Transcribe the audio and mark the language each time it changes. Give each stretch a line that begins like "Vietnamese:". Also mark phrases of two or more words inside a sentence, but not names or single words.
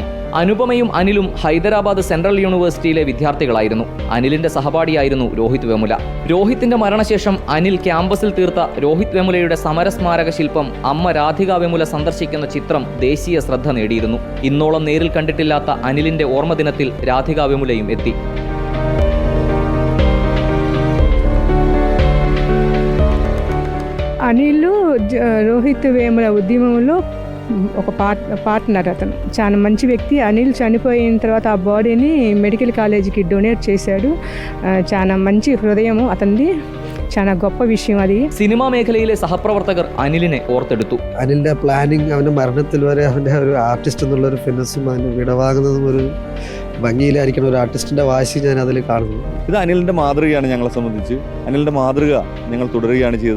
Malayalam: അനുപമയും അനിലും ഹൈദരാബാദ് സെൻട്രൽ യൂണിവേഴ്സിറ്റിയിലെ വിദ്യാർത്ഥികളായിരുന്നു. അനിലിന്റെ സഹപാഠിയായിരുന്നു രോഹിത് വെമുല. രോഹിത്തിന്റെ മരണശേഷം അനിൽ ക്യാമ്പസിൽ തീർത്ത രോഹിത് വെമുലയുടെ സമരസ്മാരക ശില്പം അമ്മ രാധിക വെമുല സന്ദർശിക്കുന്ന ചിത്രം ദേശീയ ശ്രദ്ധ നേടിയിരുന്നു. ഇന്നോളം നേരിൽ കണ്ടിട്ടില്ലാത്ത അനിലിന്റെ ഓർമ്മദിനത്തിൽ രാധിക വെമുലയും എത്തി.
Telugu: అనిల్ రోహిత్ వేముల ఉద్యమంలో ఒక పార్ట్నర్. అతను చాలా మంచి వ్యక్తి. అనిల్ చనిపోయిన తర్వాత ఆ బాడీని
English: medical collegeకి
Telugu: డొనేట్ చేశాడు. చాలా మంచి హృదయం అతనిది, చాలా గొప్ప విషయం అది.
Malayalam: സിനിമാ മേഖലയിലെ സഹപ്രവർത്തകർ അനിലിനെ ഓർത്തെടുത്തു. അനിലിന്റെ പ്ലാനിങ്, അവന്റെ മരണത്തിൽ വരെ അവന്റെ ഒരു ആർട്ടിസ്റ്റ് എന്നുള്ളൊരു ഫിനസും അവന് വിടവാകുന്നതും ഒരു ഭംഗിയിലായിരിക്കണം ഒരു ആർട്ടിസ്റ്റിന്റെ വാശി ഞാൻ അതിൽ കാണുന്നു. ഇത് അനിലിന്റെ മാതൃകയാണ്. ഞങ്ങളെ സംബന്ധിച്ച് അനിലിന്റെ മാതൃക ഞങ്ങൾ തുടരുകയാണ് ചെയ്തത്.